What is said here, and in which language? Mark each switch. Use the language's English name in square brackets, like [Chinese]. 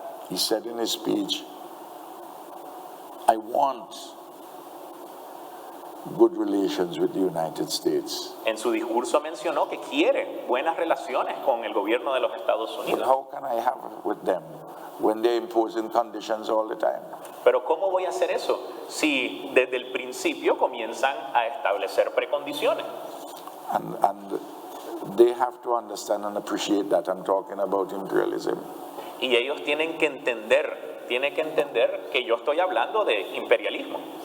[English] He said in his speech, I want good relations with the United States. [Spanish] En su discurso mencionó que quiere buenas relaciones con el gobierno de los Estados [English] But [Spanish] Unidos. [English] how can I have it with them when they're imposing conditions all the time? [Spanish] Pero ¿cómo voy a hacer eso si desde el principio comienzan a establecer precondiciones? [English] And they have to understand and appreciate that I'm talking about imperialism. [Spanish] Y ellos tienen que entender que yo estoy hablando de imperialismo.